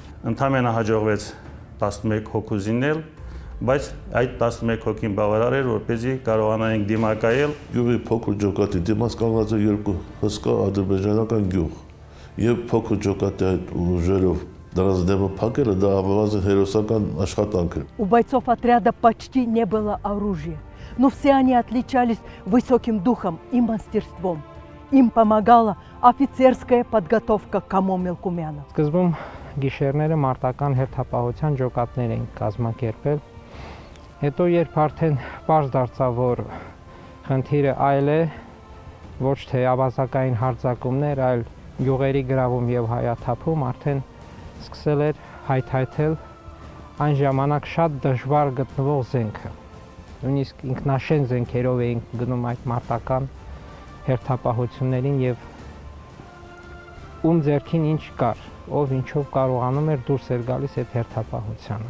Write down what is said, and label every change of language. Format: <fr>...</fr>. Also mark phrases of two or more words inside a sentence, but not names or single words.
<hy>Ընդամենը հաջողվեց 11 հոգու զինել, բայց այդ 11 հոգին բավարար էր, որպեսզի կարողանային դիմակայել։ Գյուղի փոքր ջոկատի դիմաց կանգնած է երկու հսկա ադրբեջանական գյուղ։ Եվ փոքր ջոկատի այդ ուժերով դրանց դեմը փակելը դա ավազը հերոսական աշխատանք էր։</hy> <ru>У бойцов отряда почти не было оружия, но все они отличались высоким духом и мастерством. Им помогала офицерская подготовка Камо Мелкумяна.</ru> <hy>Սկզբում գիշերները մարտական հերթապահության ջոկատներ էին կազմակերպել։ Հետո երբ արդեն պարզ դարձավ, որ խնդիրը այլ է, ոչ թե ավազակային հարձակումներ, այլ գյուղերի գրավում եւ հայաթափում, արդեն սկսել էր հայթայթել այն ժամանակ շատ դժվար գտնվող զենքը։ Նույնիսկ ինքնաշեն զենքերով էին գնում այդ մարտական հերթապահություններին եւ ում ձեռքին ինչ կար, ով ինչով կարողանում էր դուրս էր գալիս այդ հերթապահությանը։</hy>